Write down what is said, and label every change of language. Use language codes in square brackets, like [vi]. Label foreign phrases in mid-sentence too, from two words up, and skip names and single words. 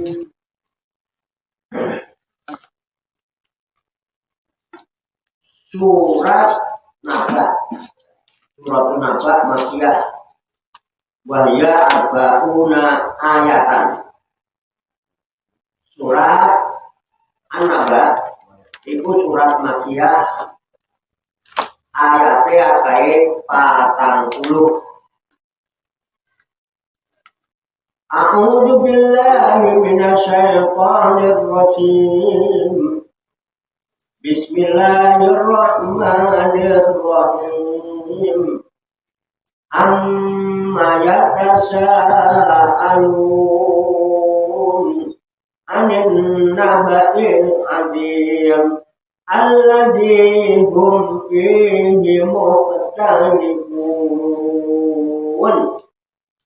[ar] سورة النبأ مكية وهي أربعون آية. [jv] Surat An-Naba iku surat Makiyah ayate akae 40. [ar] أعوذ بالله من الشيطان الرجيم. بسم الله الرحمن الرحيم. عم يتساءلون عن النبإ العظيم الذي هم فيه مختلفون.